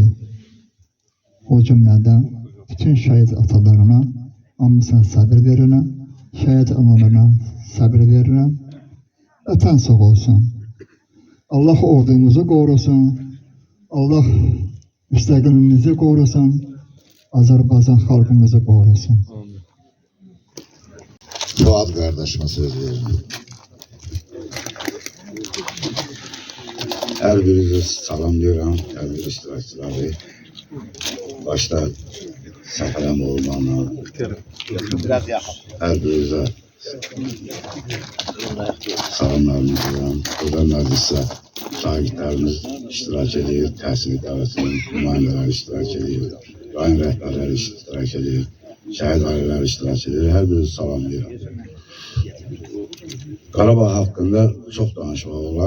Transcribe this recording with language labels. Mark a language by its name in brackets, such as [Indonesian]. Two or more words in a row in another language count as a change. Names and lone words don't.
[Azerbaijani] O cümlədə bütün şəhid atalarına, hamısına səbir verirəm, şəhid analarına səbir verirəm. Vətən sağ olsun. Allah ordumuzu qorusun. Allah müstəqilimizi qorusun. Azərbaycan xalqımızı qorusun. [Turkish] Fuat kardeşime söz veririm. Her birinizi salamlıyorum, her bir iştirakçıları. Başta Səfərəm olmanla, her birinize salamlarımı duyuram. [Azerbaijani] Burada məclisə şahidlərimiz iştirak edir, təhsil idarəsinin nümayəndələri iştirak edir, rayon rəhbərləri iştirak edir, şəhid ailələri iştirak edir. Hər birinizi salamlayıram. Qarabağ haqqında çox danışmaq olar.